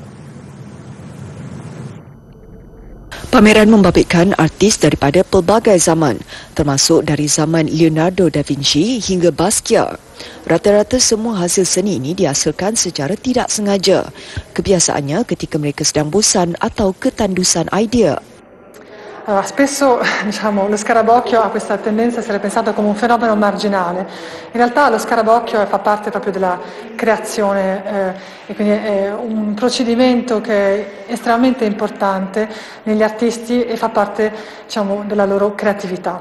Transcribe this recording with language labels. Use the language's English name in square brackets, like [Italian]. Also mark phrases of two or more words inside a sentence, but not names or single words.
[Malay] Pameran membabitkan artis daripada pelbagai zaman, termasuk dari zaman Leonardo da Vinci hingga Basquiat. Rata-rata semua hasil seni ini dihasilkan secara tidak sengaja. Kebiasaannya ketika mereka sedang bosan atau ketandusan idea. [Italian] Allora, spesso lo scarabocchio ha questa tendenza a essere pensato come un fenomeno marginale. In realtà lo scarabocchio fa parte proprio della creazione e quindi è un procedimento che è estremamente importante negli artisti e fa parte, della loro creatività.